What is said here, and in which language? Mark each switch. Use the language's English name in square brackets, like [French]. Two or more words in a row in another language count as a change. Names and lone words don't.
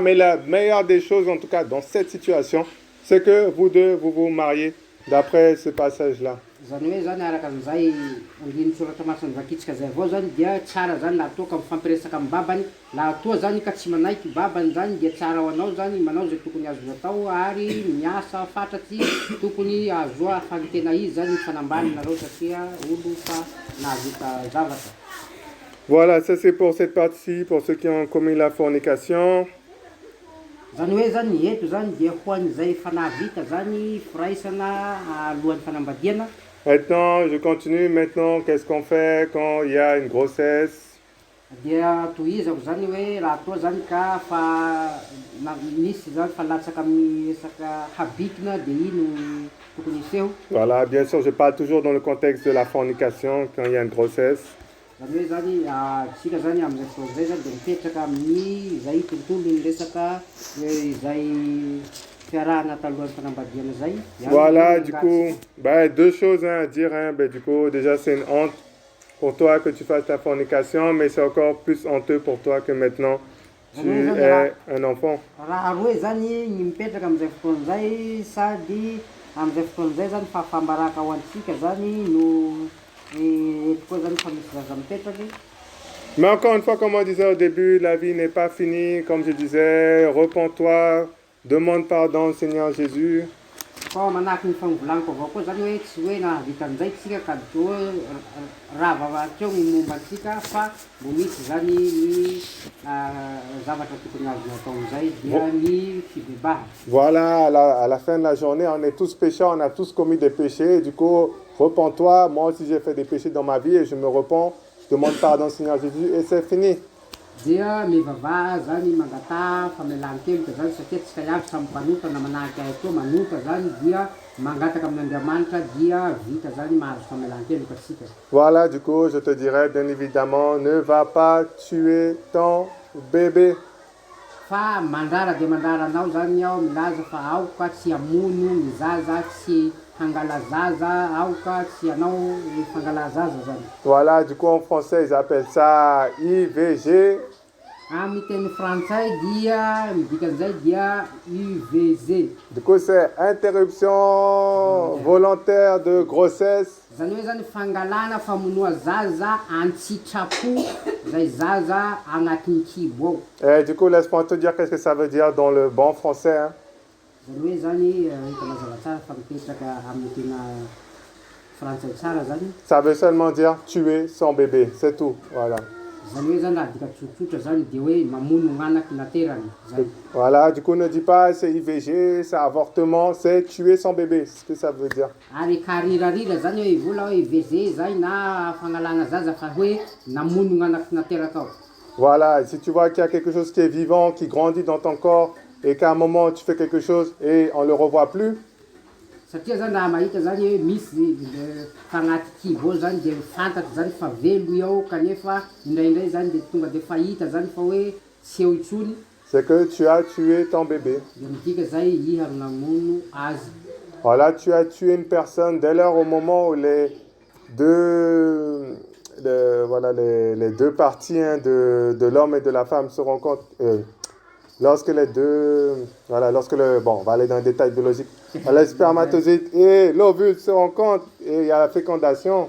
[French] Mais la meilleure des choses, en tout cas dans cette situation, c'est que vous deux, vous vous mariez d'après ce passage-là. [Malagasy] Zany hoe zany araka an'izay andiny soratra masina nivakitsika zay avao zany dia tsara zany laha toa ka mifampiresaka amin'ny babany, laha toa zany ka tsy manaiky babany zany dia tsara ho anao zany manao zay tokony azo atao ary miasa fatratsy tokony azoa fagntena izy zany fanambany nareo satria olo fa nahavita zavatra. [French] Voilà, ça c'est pour cette partie, pour ceux qui ont commis la fornication. [Malagasy] Zany hoe zany eto zany dia ho an'izay fanahy vita zany firaisana alohan'ny fanambadiana. [French] Maintenant, je continue. Maintenant, qu'est-ce qu'on fait quand il y a une grossesse? [Malagasy] Dia tohizako zany hoe raha toa zany ka fa misy zany fa latsaka amin'ny resaka habikina dia ino tokony hiseho. [French] Voilà, bien sûr, je parle toujours dans le contexte de la fornication quand il y a une grossesse. [Malagasy] Zany hoe zany tsika zany amin'izay fotoana zay zany dia mipetraka amin'ny zay tontolo ny resaka izay fiarahana talohan'ny fanambadiana zay. [French] Voilà, du coup, deux choses à dire. Du coup, déjà, c'est une honte pour toi que tu fasses ta fornication, mais c'est encore plus honteux pour toi que maintenant tu es un enfant. [Malagasy] Raha roe zany ny mipetraka amin'izay fotoana zay sady amin'izay fotoana zay zany fahafambaraka ho antsika zany no eto koa zany fa misy zaza mipetraky. [French] Mais encore une fois, comme on disait au début, la vie n'est pas finie. Comme je disais, repens-toi, demande pardon au Seigneur Jésus. [Malagasy] Fa manahaky ny fagnovolaniko avao koa zany hoe tsy hoe nahavita an'izay tsika ka to rava hatreo ny momba antsika fa mbo misy zany ny zavatra tokony azony atao amin'izay dia ny fibebaha. [French] Voilà, à la fin de la journée, on est tous pécheurs, on a tous commis des péchés. Du coup, repens-toi. Moi aussi, j'ai fait des péchés dans ma vie et je me repens. Je demande pardon au Seigneur Jésus et c'est fini. [Malagasy] Dia mivavaha zany mangata famelan-keloka zany satria tsika iaby samy mpanotana manahaky ahy koa manota zany dia mangataka amin'Andriamanitra dia vita zany mahazo famelan-keloka tsika. [French] Voilà, du coup, je te dirais bien évidemment, ne va pas tuer ton bébé. [Malagasy] Fa mandrara dia mandraranao zany ao milaza fa aoka tsy hamono ny zaza, tsy hangala zaza, aoka tsy hanao fangala zaza zany. [French] Voilà, du coup en français ils appellent ça IVG. [Malagasy] Amin'ny teny frantsay dia midikan'izay dia IVG. [French] Du coup c'est interruption volontaire de grossesse. [Malagasy] Zany hoe zany fangalana famonoa zaza an-tsitrapo zay zaza agnatin'ny kibo ao. [French] Et du coup laisse-moi te dire qu'est-ce que ça veut dire dans le bon français. [Malagasy] Zany hoe zany hitana zava-tsara fa mipetraka amin'ny tena frantsay tsara zany. [French] Ça veut seulement dire tuer son bébé, c'est tout. Voilà. [Malagasy] Zany hoe zany raha dika tsotsotra zany dia hoe mamono gn'anaky naterany zay. [French] Voilà, du coup ne dis pas c'est IVG, c'est avortement, c'est tuer son bébé, c'est ce que ça veut dire. [Malagasy] Ary karirarira zany hoe vola hoe IVG zay na fangalana zaza fa hoe namono gn'anaky nateraka ao. [French] Voilà, si tu vois qu'il y a quelque chose qui est vivant, qui grandit dans ton corps, et qu'à un moment tu fais quelque chose et on ne le revoit plus. [Malagasy] Satria zany raha mahita zany hoe misy fagnaty kibo zany dia fantatry zany fa velo ao kanefa indraindray zany dia tonga dia fahita zany fa hoe tsy eo intsony. [French] C'est que tu as tué ton bébé. [Malagasy] Dia midika zay iha namono azy. [French] Voilà, tu as tué une personne dès lors au moment où les deux parties de l'homme et de la femme se rencontrent. Lorsque les deux, voilà, on va aller dans les détails biologiques, le spermatozoïde et l'ovule se rencontrent et il y a la fécondation.